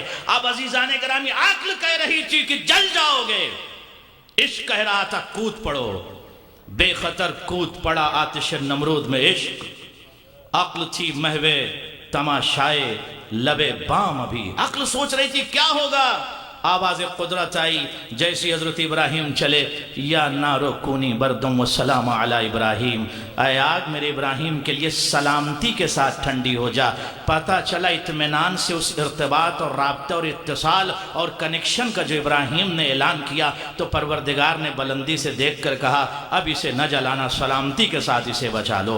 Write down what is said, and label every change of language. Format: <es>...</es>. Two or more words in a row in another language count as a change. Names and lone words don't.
<ur>اب عزیزان گرامی عقل کہہ رہی تھی کہ جل جاؤ گے، عشق کہہ رہا تھا کود پڑو، بے خطر کود پڑا آتش نمرود میں عشق۔ عقل تھی محوے تماشائے لبے بام، ابھی عقل سوچ رہی تھی کیا ہوگا، آواز قدرت آئی جیسی حضرت ابراہیم چلے</ur> <ar>یا نارو کونی بردم و سلام علی ابراہیم،</ar> <ur>اے آگ میرے ابراہیم کے لیے سلامتی کے ساتھ ٹھنڈی ہو جا۔ پتہ چلا اطمینان سے اس ارتباط اور رابطہ اور اتصال اور کنیکشن کا جو ابراہیم نے اعلان کیا تو پروردگار نے بلندی سے دیکھ کر کہا اب اسے نہ جلانا، سلامتی کے ساتھ اسے بچا لو۔</ur>